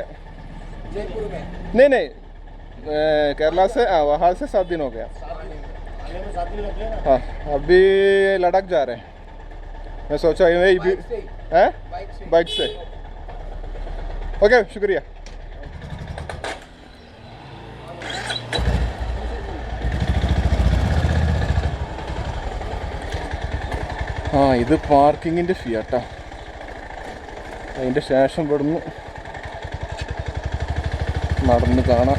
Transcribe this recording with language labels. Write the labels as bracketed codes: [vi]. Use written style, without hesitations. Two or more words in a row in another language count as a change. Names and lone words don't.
[hi] जयपुर में नहीं नहीं, केरला से वहाँ से 7 दिन हो गया। आने में 7 दिन लग गए ना। हाँ, अभी लद्दाख जा रहे हैं। मैं सोचा यही भी है, बाइक से। ओके, शुक्रिया। [ml] ആ ഇത് പാർക്കിങ്ങിൻ്റെ ഫീ ആട്ടോ. അതിൻ്റെ ശേഷം ഇവിടുന്ന് നടന്ന് കാണാം.